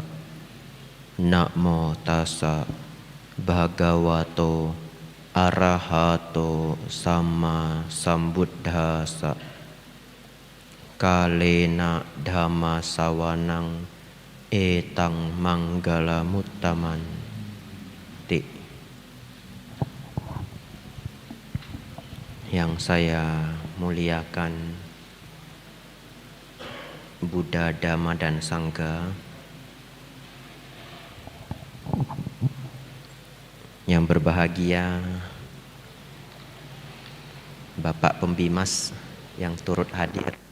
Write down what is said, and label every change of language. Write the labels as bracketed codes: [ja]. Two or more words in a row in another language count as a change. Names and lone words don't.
[pi] Namo tassa bhagavato arahato sama sambuddhassa. Kalena dhamma sawanang etang manggala muttaman ti. [id] Yang saya muliakan Buddha, Dhamma dan Sangha, yang berbahagia Bapak Pembimas yang turut hadir,